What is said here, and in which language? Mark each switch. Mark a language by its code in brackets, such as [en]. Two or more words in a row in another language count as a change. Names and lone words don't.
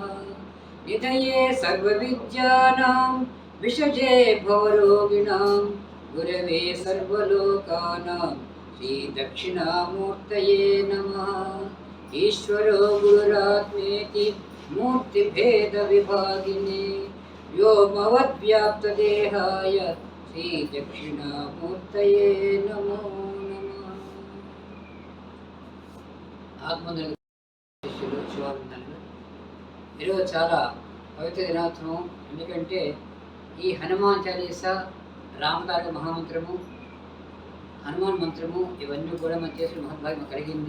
[sa] निधये सर्वविद्यानां विषजे भवरोगिणां गुरवे सर्वलोकानां श्रीदक्षिणामूर्तये नमः। ईश्वरो गुरुरात्मेति मूर्तिभेदविभागिने व्योमवद्व्याप्तदेहाय श्रीदक्षिणामूर्तये नमो नमः। [te] ఆత్మనిర్భర శిష్యులు శివానందనులు ఈరోజు చాలా పవిత్ర దినోత్సవం. ఎందుకంటే ఈ హనుమాన్ చాలీసా, రామతారక మహామంత్రము, హనుమాన్ మంత్రము ఇవన్నీ కూడా మన చేసిన మహద్భాగ్యం కలిగింది.